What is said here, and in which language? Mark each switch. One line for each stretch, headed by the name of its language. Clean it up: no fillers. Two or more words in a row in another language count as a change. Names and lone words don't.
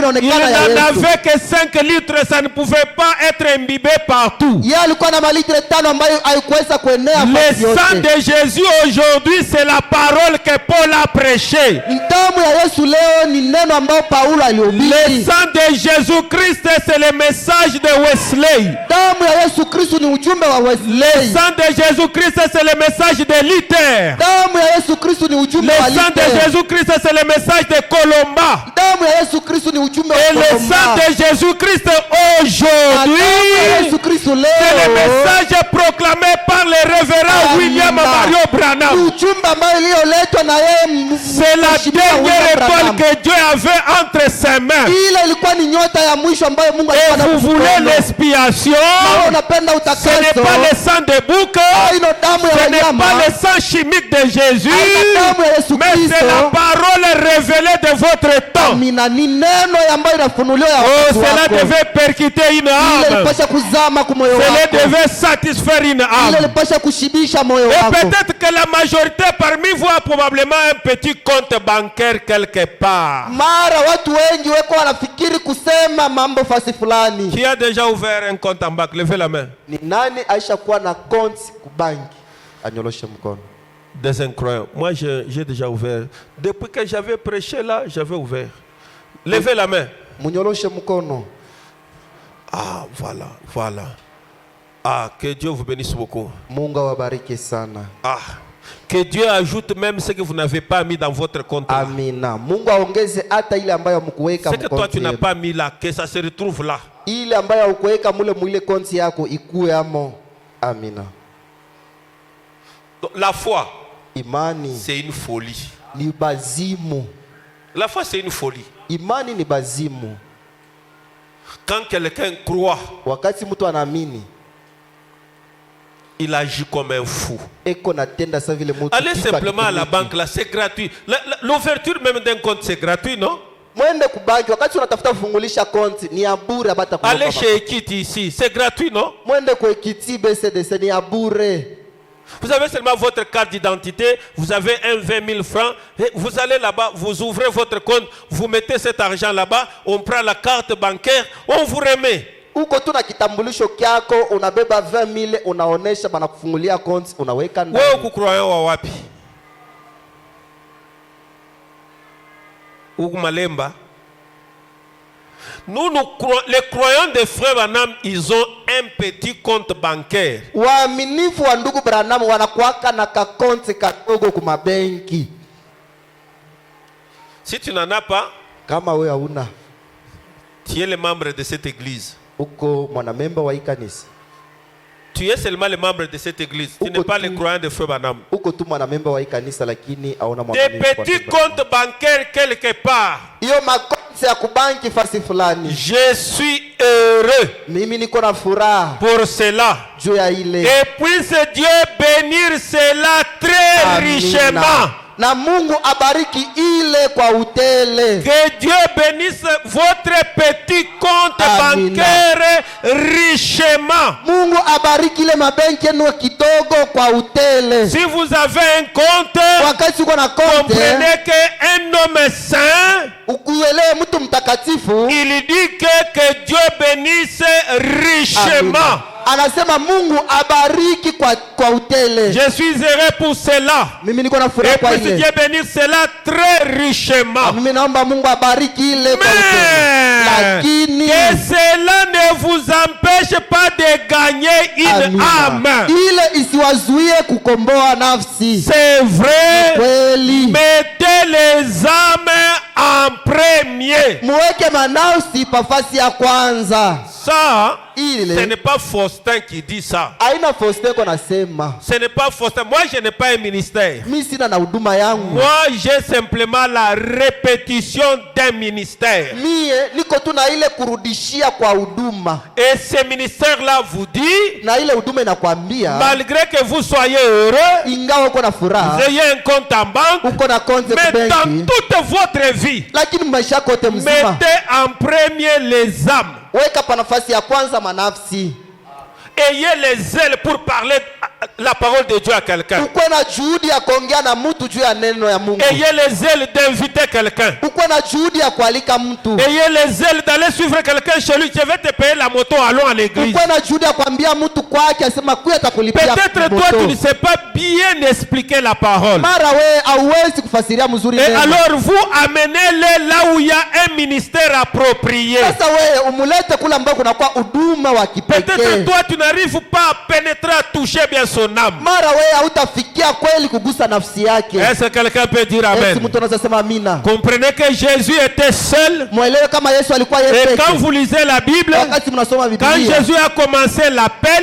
French: Il
Swahili: inaonekana ya
French: n'en
Swahili: Yesu.
French: avait que 5 litres, ça ne pouvait pas être imbibé partout.
Swahili: Yeye alikuwa na malitre 5 ambayo haikuweza kuenea
French: Le
Swahili: fasi
French: sang
Swahili: yote.
French: de Jésus aujourd'hui, c'est la parole que Paul a prêchée.
Swahili: Damu ya Yesu leo ni neno ambayo Paulo
French: Le
Swahili: alihubiri.
French: sang de Jésus-Christ, c'est le message de Wesley.
Swahili: Damu ya Yesu Kristo ni ujumbe wa
French: Le
Swahili: Wesley.
French: sang de Jésus-Christ, c'est le message de Luther.
Swahili: Damu ya Yesu Kristo ni ujumbe
French: Le
Swahili: wa
French: sang de
Swahili: Luther.
French: Jésus-Christ, c'est le message de Colomba.
Swahili: Damu ya Yesu Kristo ni ujumbe
French: Et
Swahili: wa
French: le sang
Swahili: Kolomba.
French: de Jésus-Christ
Swahili: Na damu ya
French: aujourd'hui,
Swahili: Yesu Kristo
French: c'est le
Swahili: leo
French: message proclamé par le révérend
Swahili: Amina.
French: William Mario
Swahili: ni
French: Branham.
Swahili: ujumbe ambayo iliyoletwa na yeye
French: C'est la
Swahili: Mheshimiwa William
French: dernière étoile
Swahili: Branham.
French: que Dieu avait entre ses mains.
Swahili: Ile ilikuwa ni nyota ya mwisho ambayo Mungu
French: Et
Swahili: alikuwa
French: vous voulez
Swahili: anakupa.
French: l'expiation?
Swahili: Kama unapenda
French: Ce n'est
Swahili: utakaso,
French: pas le sang de bouc,
Swahili: ino damu ya
French: ce n'est
Swahili: wanyama,
French: pas le sang chimique de Jésus,
Swahili: haina damu ya Yesu
French: mais c'est la
Swahili: Kristo.
French: parole révélée de votre temps.
Swahili: Amina, ni neno ambayo inafunuliwa ya
French: Oh,
Swahili: wakati
French: cela
Swahili: wako.
French: devait percuter une
Swahili: Ile
French: âme.
Swahili: ilipasha kuzama kwa moyo
French: Cela
Swahili: wako.
French: devait satisfaire une
Swahili: Ile
French: âme.
Swahili: ilipasha kushibisha moyo
French: Et
Swahili: wako.
French: peut-être que la majorité parmi vous a probablement un petit compte bancaire quelque part.
Swahili: Mara watu wengi weko wanafikiri kusema mambo fasi fulani. Qui a déjà ouvert un compte en banque? Levez la main. Ni nani aisha kuwa na konti kubanki? Anyoloshe mkono.
French: Des incroyants. Moi, j'ai déjà ouvert. Depuis que j'avais prêché là, j'avais ouvert. Levez la main.
Swahili: Munyoloshe mkono.
French: Ah, voilà, voilà. Ah, que Dieu vous bénisse beaucoup.
Swahili: Mungu awabariki sana.
French: Ah, que Dieu ajoute même ce que vous n'avez pas mis dans votre compte. Là.
Swahili: Amina. Mungu aongeze hata ile ambayo mkuweka
French: Ce que toi tu n'as
Swahili: mkonti.
French: pas mis là, que ça se retrouve là.
Swahili: Ile ambayo ukuweka mule mwile konti yako ikue amo. Amina.
French: Donc, la foi,
Swahili: Imani
French: c'est une folie.
Swahili: ni bazimu.
French: La foi, c'est une folie.
Swahili: Imani ni bazimu.
French: Quand quelqu'un croit,
Swahili: Wakati mtu anaamini,
French: il agit comme un fou.
Swahili: eko natenda sa vile mtu.
French: Allez
Swahili: kitu
French: simplement à la
Swahili: hakitumiki.
French: banque là, c'est gratuit. L'ouverture même d'un compte, c'est gratuit, non?
Swahili: Mwende kubanki, wakati unatafuta kufungulisha konti ni ya bure, bata kulipa.
French: Allez chez Equity ici, c'est gratuit, non?
Swahili: Mwende kwa Equity BCDC ni ya bure.
French: Vous avez seulement votre carte d'identité, vous avez un 20 000 francs, et vous allez là-bas, vous ouvrez votre compte, vous mettez cet argent là-bas, on prend la carte bancaire, on vous remet.
Swahili: Uko tu na kitambulisho kyako, unabeba 20,000, unaonesha, banakufungulia konti, unaweka ndani. Wewe ukukroyant wa wapi? Huku Malemba.
French: Nous, les croyants des frères Branham, ils ont un petit compte bancaire.
Swahili: Waaminifu wa ndugu Branham wanakuwaka na kakonti kadogo kuma benki.
French: Si tu n'en as pas,
Swahili: Kama wewe hauna,
French: tu es le membre de cette église.
Swahili: uko mwanamemba wa hii kanisa.
French: Tu es seulement le membre de cette église. Tu n'es pas le croyant des frères Branham.
Swahili: Uko tu mwanamemba wa hii kanisa lakini hauna
French: Des
Swahili: mwaminifu kwa
French: petits
Swahili: ndugu Branham.
French: comptes bancaires quelque part.
Swahili: Hiyo makonti ya kubanki fasi fulani.
French: Je suis heureux
Swahili: Mimi niko na furaha
French: pour cela.
Swahili: juu ya ile.
French: Et puisse Dieu bénir cela très
Swahili: Amina.
French: richement.
Swahili: Na Mungu abariki ile kwa utele.
French: Que Dieu bénisse votre petit compte
Swahili: Amina.
French: bancaire richement.
Swahili: Mungu abariki ile mabenki yenu kidogo kwa utele.
French: Si vous avez un compte,
Swahili: Wakati uko na konte,
French: comprenez qu'un homme saint,
Swahili: ukuelewe mtu mtakatifu.
French: il dit que Dieu bénisse richement.
Swahili: Amina. Anasema Mungu abariki kwa utele.
French: Je suis heureux pour cela.
Swahili: Mimi niko na
French: Et
Swahili: furaha kwa
French: puisse
Swahili: ile.
French: Dieu bénisse cela très richement.
Swahili: Mimi naomba Mungu abariki ile kwa utele.
French: Mais
Swahili: Lakini
French: que cela ne vous empêche pas de gagner une
Swahili: Amina.
French: âme.
Swahili: Ile isiwazuie kukomboa nafsi.
French: C'est vrai.
Swahili: Kweli.
French: Mettez les âmes en premier.
Swahili: Muweke manafsi pafasi ya kwanza.
French: Ça, ce
Swahili: Ile
French: n'est pas Faustin qui dit ça.
Swahili: aina Faustin ko nasema.
French: Ce n'est pas Faustin. Moi, je n'ai pas un ministère.
Swahili: Mimi sina na huduma yangu.
French: Moi, j'ai simplement la répétition d'un ministère.
Swahili: Mie niko tu na ile kurudishia kwa huduma.
French: Et ce ce ministère-là vous dit,
Swahili: na ile huduma inakwambia
French: malgré que vous soyez heureux,
Swahili: ingawa uko na furaha,
French: vous ayez un compte en banque,
Swahili: uko na konti
French: mais
Swahili: benki,
French: dans toute votre vie,
Swahili: lakini maisha yako yote mzima
French: mettez en premier les âmes.
Swahili: weka pa nafasi ya kwanza manafsi.
French: Ayez les ailes pour parler la parole de Dieu à quelqu'un.
Swahili: Uko na juhudi ya kuongea na mtu juu ya neno ya Mungu.
French: Ayez les ailes d'inviter quelqu'un.
Swahili: Uko na juhudi ya kualika mtu.
French: Ayez les ailes d'aller suivre quelqu'un chez lui. Je vais te payer la moto, allons à l'église.
Swahili: Uko na juhudi ya kuambia mtu kwake asema kuya atakulipia moto.
French: Peut-être toi tu ne sais pas bien expliquer la parole.
Swahili: Mara we hauwezi kufasiria mzuri
French: et
Swahili: neno.
French: Alors vous amenez-les là où il y a un ministère approprié.
Swahili: Sasa we umulete kula ambako kunakuwa huduma wa kipekee.
French: Peut-être toi tu n'arrives pas à pénétrer, à toucher bien son âme.
Swahili: Mara we hautafikia kweli kugusa nafsi yake.
French: Est-ce que quelqu'un peut dire amen?
Swahili: Mtu anaweza sema amina.
French: Comprenez que Jésus était seul.
Swahili: Muelewe kama Yesu alikuwa yeye pekee.
French: Et quand vous lisez la Bible,
Swahili: wakati mnasoma Biblia,
French: quand Jésus a commencé l'appel,